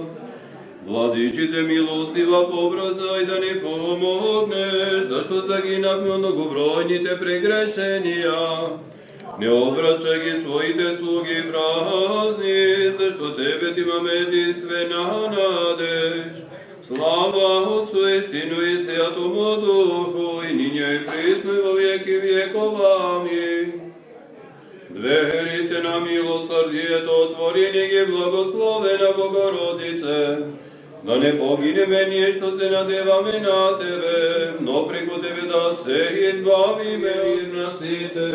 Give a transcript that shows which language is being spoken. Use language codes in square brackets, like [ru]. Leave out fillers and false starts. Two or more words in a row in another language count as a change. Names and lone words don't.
[mk] Владичице милостива, побрзај да ни помогнеш, зашто загинавме од многобројните прегрешенија. Не обрачај ги своите слуги празни, зашто Тебе ти имаме единствена надеж. [cu] Слава Отцу и Сину и Святому Духу, и ниње и присно и во веки веков. Амин. [mk] Дверите на милосрдието отворени ги, благословена Богородице. Да не погинеме ние што се надеваме на Тебе, но преку Тебе да се избавиме мир на сите.